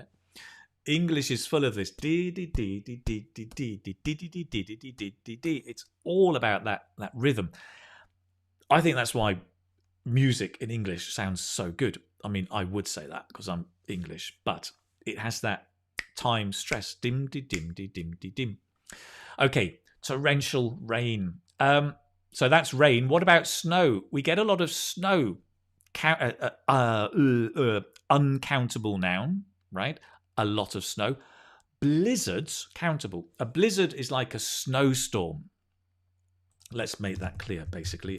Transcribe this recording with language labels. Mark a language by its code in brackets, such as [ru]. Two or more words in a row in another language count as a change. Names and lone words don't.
[en] English is full of this. It's all about that rhythm. I think that's why music in English sounds so good. I mean, I would say that because I'm English, but it has that time stress. Dim, di, dim, di, dim, di, dim. Okay, torrential rain. So that's rain. What about snow? We get a lot of snow. Uncountable noun, right? A lot of snow. Blizzards, countable. A blizzard is like a snowstorm. Let's make that clear, basically.